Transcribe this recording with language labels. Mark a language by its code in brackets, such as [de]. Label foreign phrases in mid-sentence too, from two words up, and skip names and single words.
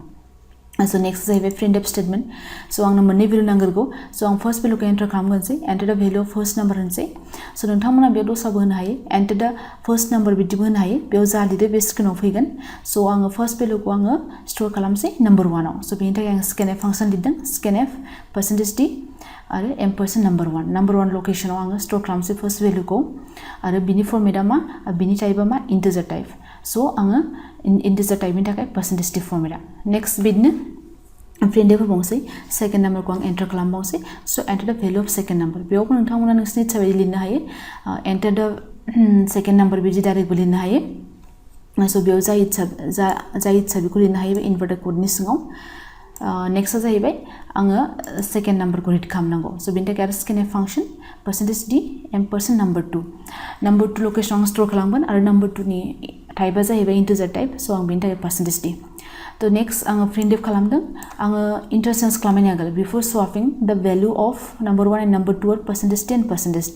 [en] So next [brx] जाहैबाय [en] printf statement. [brx] सो आंनो मोननै भेल्यु नांगौ. सो आं फर्स्ट भेल्युखौ एन्टार खालामगोनसै, [en] enter the value of first number [brx] होनसै. सो नोंथांमोना बेयाव दस्राबो होनो हायो, [en] enter the first number [brx] बिदिबो होनो हायो. बेयाव जा लिरो बे स्क्रिनाव फैगोन. सो आङो फर्स्ट भेल्युखौ आङो स्टोर खालामसै नम्बर 1 आव. सो बेनि थाखाय आं [en] scanf function [brx] लिरदों, scanf %d आरो m% नम्बर 1 नम्बर 1 लकेशनाव आङो स्टोर खालामसै फर्स्ट भेल्युखौ आरो बिनि फर्मेटआ मा बिनि टाइपआ मा [en] integer type. [brx] सो आङो इन्टिजर टाइपनि थाखाय %d फर्मेटआ. नेक्स्ट बिदिनो printf होबावसै, सेकेन्ड नम्बरखौ आं एन्टार खालामबावसै. [en] So enter the value of second number. [brx] बेयावबो नोंथांमोना नोंसिनि इच्छा बायदि लिरनो हायो. [en] Enter the second number [brx] बिदि डाइरेक्टबो लिरनो हायो. सो बेयाव जा इच्छा बेखौ लिरनो हायो इनभार्टेड क'डनि सिङाव. नेक्स्टआ जाहैबाय आङो सेकेन्ड नम्बरखौ रिड खालामनांगौ. सो बेनि थाखाय आरो [en] scanf function [brx] %d m% नम्बर 2 नम्बर 2 लकेशनाव आं स्टोर खालामगोन आरो नम्बर 2 नि टाइपआ जाहैबाय [en] integer type. [brx] सो आं बेनि थाखाय %d. तो नेक्स्ट आङो printf खालामदों. आङो इन्टारचेन्ज खालामनायनि आगोल [en] before swapping the value of number 1 and number 2 are %d and %d.